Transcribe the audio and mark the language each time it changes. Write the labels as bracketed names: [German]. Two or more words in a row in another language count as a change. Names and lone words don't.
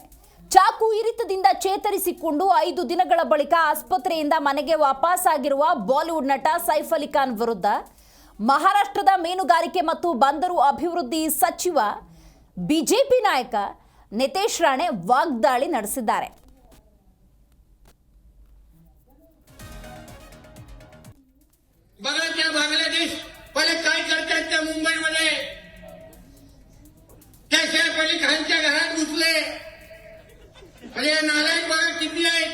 [Kannada] ಚಾಕು ಇರಿತದಿಂದ ಚೇತರಿಸಿಕೊಂಡು 5 ದಿನಗಳ ಬಳಿಕ ಆಸ್ಪತ್ರೆಯಿಂದ ಮನೆಗೆ ವಾಪಸ್ಸಾಗಿರುವ ಬಾಲಿವುಡ್ ನಟ ಸೈಫ್ ಅಲಿ ಖಾನ್ ವಿರುದ್ಧ ಮಹಾರಾಷ್ಟ್ರದ ಮೀನುಗಾರಿಕೆ ಮತ್ತು ಬಂದರು ಅಭಿವೃದ್ಧಿ ಸಚಿವ ಬಿಜೆಪಿ ನಾಯಕ ನಿತೀಶ್ ರಾಣೆ ವಾಗ್ದಾಳಿ ನಡೆಸಿದ್ದಾರೆ. [Marathi] बघा त्या बांगलादेश पहिले काय करतात त्या मुंबईमध्ये त्या सैफ अली खानच्या घरात घुसले. म्हणजे नालायक बघा किती आहेत.